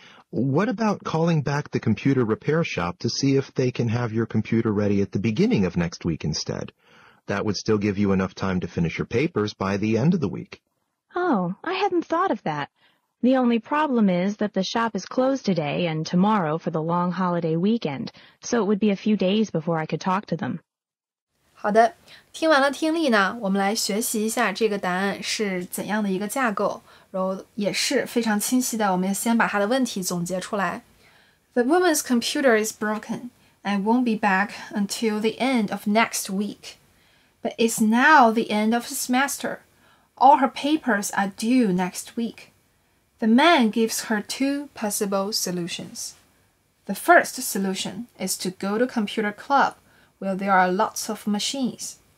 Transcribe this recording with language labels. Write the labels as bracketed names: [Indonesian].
[English] What about calling back the computer repair shop to see if they can have your computer ready at the beginning of next week instead? That would still give you enough time to finish your papers by the end of the week. Oh, I hadn't thought of that. The only problem is that the shop is closed today and tomorrow for the long holiday weekend, so it would be a few days before I could talk to them. [Chinese] 好的，听完了听力呢，我们来学习一下这个答案是怎样的一个架构，然后也是非常清晰的。我们先把它的问题总结出来。 [English] The woman's computer is broken and won't be back until the end of next week. But it's now the end of the semester. All her papers are due next week. The man gives her 2 possible solutions. The first solution is to go to computer club where there are lots of machines.